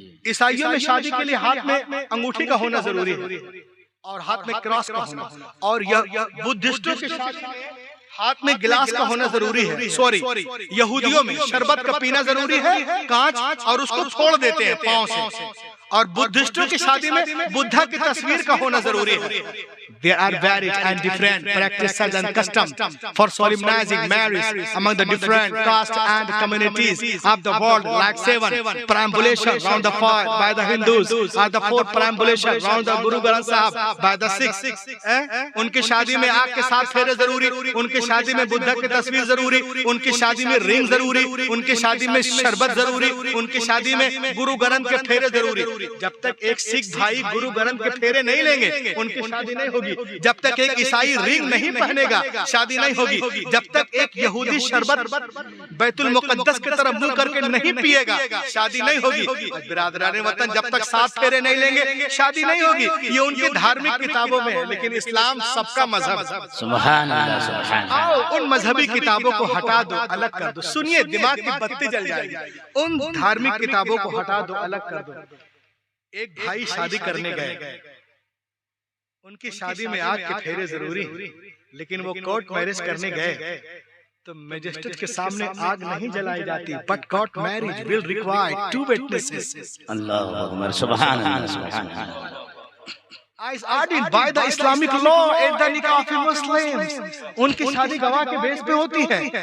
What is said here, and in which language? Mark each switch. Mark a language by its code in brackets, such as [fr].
[hi] ईसाइयों में शादी के लिए हाथ में अंगूठी का होना जरूरी है और हाथ में क्रॉस का होना, और बुद्धिस्टों के हाथ में गिलास का होना जरूरी है। सॉरी, यहूदियों में शरबत का पीना जरूरी है, कांच, और उसको छोड़ देते हैं पांव से। और बुद्धिस्टों की शादी में बुद्धा की तस्वीर का होना जरूरी है। [en] There are varied and different practices and customs for solemnizing marriage among the different castes and communities of the world, like 7 perambulation round the fire by the Hindus, or the 4 perambulation round the Guru Granth Sahib by the Sikhs। [hi] उनकी शादी में आग के 7 फेरे जरूरी, उनकी शादी में बुद्धा की तस्वीर जरूरी, उनकी शादी में रिंग जरूरी, उनकी शादी में शरबत जरूरी, उनकी शादी में गुरु ग्रंथ के फेरे जरूरी। जब तक एक सिख भाई गुरु ग्रंथ के फेरे नहीं लेंगे उनकी शादी नहीं होगी। जब तक एक ईसाई रिंग नहीं पहनेगा शादी नहीं होगी। जब तक एक यहूदी शरबत बैतुल मुकद्दस की तरफ मुंह करके नहीं पिएगा शादी नहीं होगी। बिरादराने वतन जब तक 7 फेरे नहीं लेंगे शादी नहीं होगी। ये उनकी धार्मिक किताबों में है, लेकिन इस्लाम सबका मजहब। सुभान अल्लाह, सुभान। आओ उन मजहबी किताबों को हटा दो, अलग कर दो। सुनिए, दिमाग की बत्ती जल जाएगी। उन धार्मिक किताबों को हटा दो, अलग कर दो। एक भाई शादी करने गए, उनकी शादी में आग के फेरे जरूरी, लेकिन वो कोर्ट मैरिज करने गए तो मैजिस्ट्रेट के सामने आग नहीं जलाई जाती, [en] But court marriage will require 2 witnesses। [hi] अल्लाहु अकबर, सुभान अल्लाह, सुभान अल्लाह। [en] As ordained by the Islamic law at the nikah of Muslims, [hi] उनकी शादी गवाह के बेस पे होती है।